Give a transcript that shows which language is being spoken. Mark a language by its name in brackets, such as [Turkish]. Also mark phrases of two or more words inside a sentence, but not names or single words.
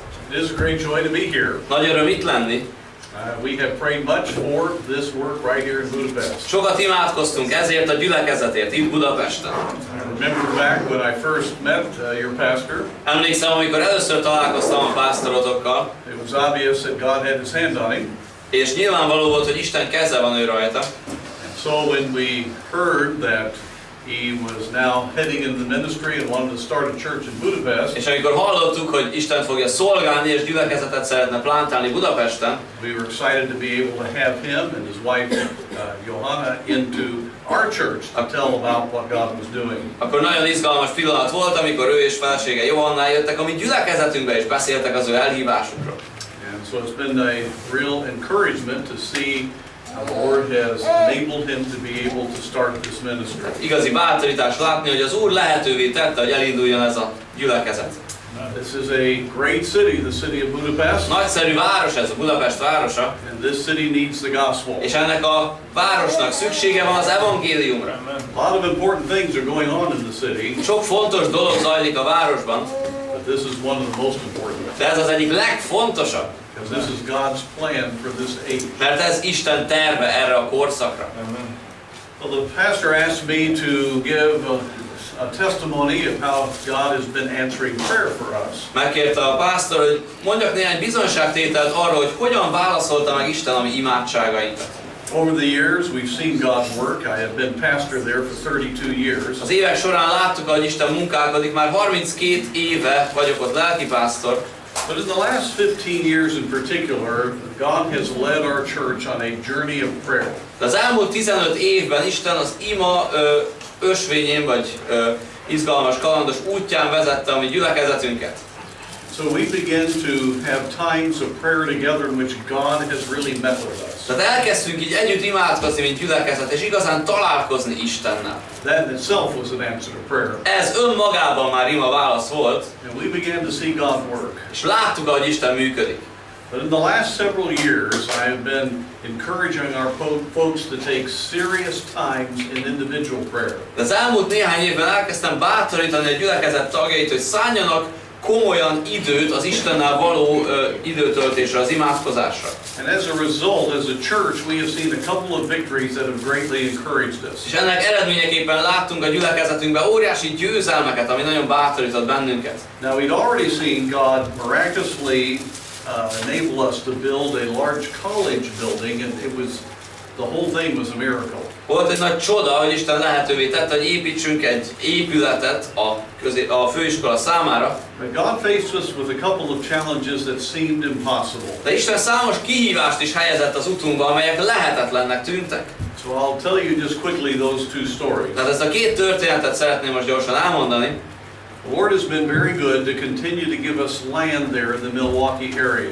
[English] It is a great joy to be here. [Hungarian] Nagy öröm itt lenni. [English] We have prayed much for this work right here in Budapest. [Hungarian] Sokat imádkoztunk ezért a gyülekezetért itt Budapesten. [English] I remember back when I first met your pastor. [Hungarian] Emlékszem, amikor először találkoztam a pásztorotokkal. [English] It was obvious that God had his hand on him. [Hungarian] És nyilvánvaló volt, hogy Isten keze van ő rajta. [English] And so when we heard that he was now heading into the ministry and wanted to start a church in Budapest. [Hungarian] És amikor hallottuk, hogy Isten fogja szolgálni és gyülekezetet szeretne plántálni Budapesten, [English] we were excited to be able to have him and his wife Johanna into our church to tell about what God was doing. [Hungarian] Akkor nagyon izgalmas pillanat volt, amikor ő és felesége Johanna jöttek a mi gyülekezetünkbe és beszéltek az ő elhívásukról. [English] And so it's been a real encouragement to see how the Lord has enabled him to be able to start this ministry. [Hungarian] Igazi bátorítás látni, hogy az Úr lehetővé tette, hogy elinduljon ez a gyülekezet. [English] This is a great city, the city of Budapest. [Hungarian] Nagyszerű város ez, a Budapest városa. [English] And this city needs the gospel. [Hungarian] És ennek a városnak szüksége van az evangéliumra. [English] A lot of important things are going on in the city. [Hungarian] Sok fontos dolog zajlik a városban. [English] But this is one of the most important. [Hungarian] De ez az egyik legfontosabb. [English] Because this is God's plan for this age. [Hungarian] Mert ez Isten terve erre a korszakra. [English] Well, the pastor asked me to give a testimony of how God has been answering prayer for us. [Hungarian] Megkérte a pásztor, hogy mondjak néhány bizonyságtételt arról, hogy hogyan válaszolta meg Isten a mi imádságainkat. [English] Over the years, we've seen God work. I have been pastor there for 32 years. [Hungarian] Az évek során láttuk, hogy Isten munkálkodik, már 32 éve vagyok ott lelkipásztor. [English] But in the last 15 years in particular, God has led our church on a journey of prayer. [Hungarian] De az elmúlt 15 évben Isten az ima ösvényén, vagy izgalmas kalandos útján vezette a mi gyülekezetünket. [English] So we begin to have times of prayer together in which God has really met with us. [Hungarian] Tehát elkezdtünk így együtt imádkozni, mint gyülekezet, és igazán találkozni Istennel. [English] That in itself was an answer to prayer. [Hungarian] Ez önmagában már ima válasz volt. [English] And we began to see God work. [Hungarian] És láttuk, ahogy Isten működik. [English] But in the last several years, I have been encouraging our folks to take serious times in individual prayer. [Hungarian] De az elmúlt néhány évben elkezdtem bátorítani a gyülekezet tagjait, hogy szálljanak komolyan időt az Istennel való időtöltésre, az imádkozásra. [English] And as a result, as a church, we have seen a couple of victories that have greatly encouraged us. [Hungarian] És ennek eredményeképpen láttunk a gyülekezetünkben óriási győzelmeket, ami nagyon bátorított bennünket. [English] Now we'd already seen God miraculously enable us to build a large college building, and the whole thing was a miracle. [Hungarian] Volt egy nagy csoda, hogy Isten lehetővé tette, hogy építsünk egy épületet a főiskola számára. [English] But God faced us with a couple of challenges that seemed impossible. [Hungarian] De Isten számos kihívást is helyezett az utunkba, amelyek lehetetlennek tűntek. [English] So I'll tell you just quickly those two stories. [Hungarian] Tehát ezt a két történetet szeretném most gyorsan elmondani. [English] The Lord has been very good to continue to give us land there in the Milwaukee area.